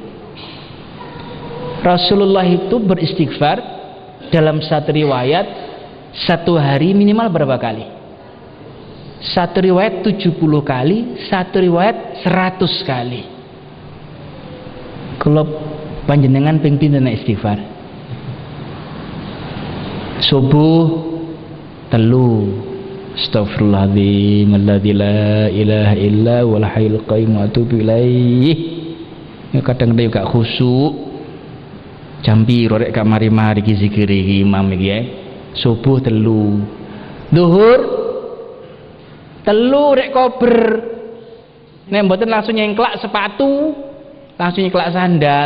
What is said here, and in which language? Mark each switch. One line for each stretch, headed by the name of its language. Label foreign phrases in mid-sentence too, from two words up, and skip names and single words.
Indonesian: Rasulullah itu beristighfar dalam satu riwayat satu hari minimal berapa kali? Satu riwayat 70 kali, satu riwayat 100 kali.
Javanese: Kalau panjenengan ping pinten istighfar? Subuh telu,
Arabic: أستغفر الله العظيم الذي لا إله إلا هو الحي القيوم وأتوب إليه.
Javanese: Ya kadang-kadang gak khusyuk. Jam piro rek kamari-mari iki zikir iki imam iki ya. Subuh telu. Zuhur telu rek kober. Nek mboten langsung nyengklak sepatu, langsung nyengklak sandal.